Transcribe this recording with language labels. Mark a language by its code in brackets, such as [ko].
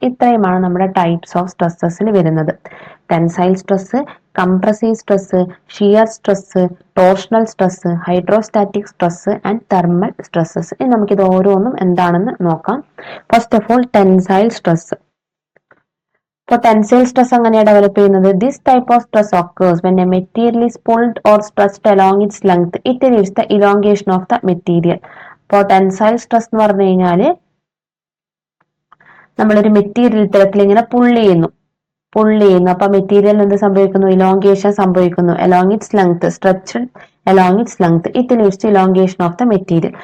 [ml] ഇത്രയുമാണ് നമ്മുടെ types of സ്ട്രെസ്സസിൽ വരുന്നത്. Tensile stress, compressive stress, shear stress, torsional stress, hydrostatic stress and thermal stresses. ഇനി നമുക്കിത് ഓരോന്നും എന്താണെന്ന് നോക്കാം. [en] first of all [ml] tensile stress. ഇപ്പോൾ ടെൻസൈൽ സ്ട്രെസ് എങ്ങനെയാണ് ഡെവലപ്പ് ചെയ്യുന്നത്? [en] This type of stress occurs when a material is pulled or stretched along its length. It leads the elongation of the material. [ml] ഇപ്പോൾ tensile stress എന്ന് പറഞ്ഞു കഴിഞ്ഞാല് നമ്മളൊരു material ഇത്തരത്തിൽ ഇങ്ങനെ പുള്ള് ചെയ്യുന്നു. അപ്പൊ മെറ്റീരിയൽ എന്ത് സംഭവിക്കുന്നു? ഇലോങ്കേഷൻ സംഭവിക്കുന്നു. [en] along its length, stretched along its length, it leads to elongation of the material.